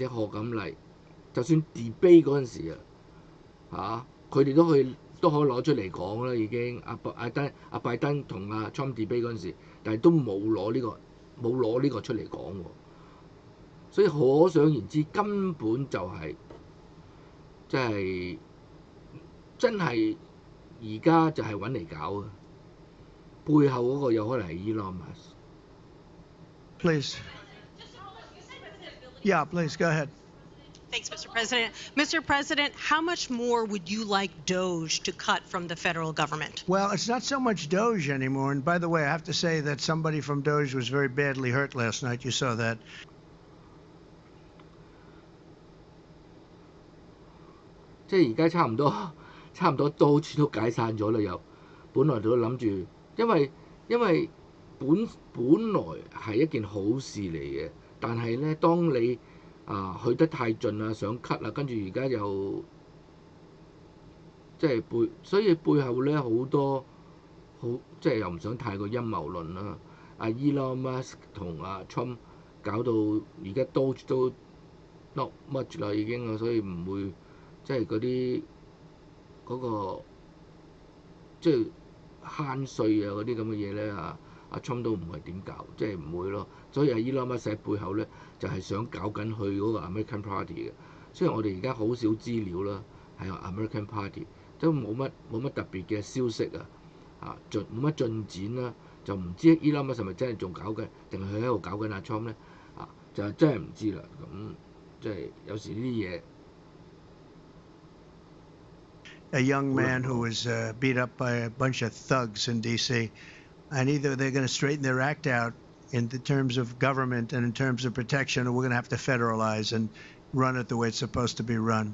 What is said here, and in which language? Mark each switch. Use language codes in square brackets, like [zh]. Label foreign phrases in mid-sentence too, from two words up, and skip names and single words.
[yue] 賀錦麗，就算 debate 嗰陣時佢哋都可以攞出嚟講啦，已經阿拜登同阿 Trump debate 嗰陣時，但係都冇攞呢個出嚟講喎，所以可想而知根本就係真係而家就係揾嚟搞嘅，背後嗰個有可能係 Elon Musk。 [en] Please. Yeah, please go ahead. Thanks, Mr. President. Mr. President, how much more would you like DOGE to cut from the federal government? Well, it's not so much DOGE anymore. And by the way, I have to say that somebody from DOGE was very badly hurt last night. You saw that. [yue] 即係而家差唔多DOGE都解散咗啦，又本來都諗住，因為本來係一件好事嚟嘅，但係咧，當你去得太盡啦，想 cut 啦，跟住而家又即係所以背後咧好多即係又唔想太過陰謀論啦。阿 Elon Musk 同阿 Trump 搞到而家DOGE都 [en] not much [yue] 啦已經啊，所以唔會即係嗰個即係慳稅啊嗰啲咁嘅嘢咧阿 Trump 都唔係點搞，即係唔會咯。所以阿 Elon Musk 喺背後咧就係想搞緊佢嗰個 American Party 嘅。雖然我哋而家好少資料啦，係 American Party 都冇乜特別嘅消息冇乜進展啦，就唔知 Elon Musk 係咪真係仲搞緊，定係佢喺度搞緊阿 Trump 咧就真係唔知啦。咁即係有時呢啲嘢。 [en] A young man who was beat up by a bunch of thugs in D.C. And either they're going to straighten their act out in the terms of government and in terms of protection, or we're going to have to federalize and run it the way it's supposed to be run.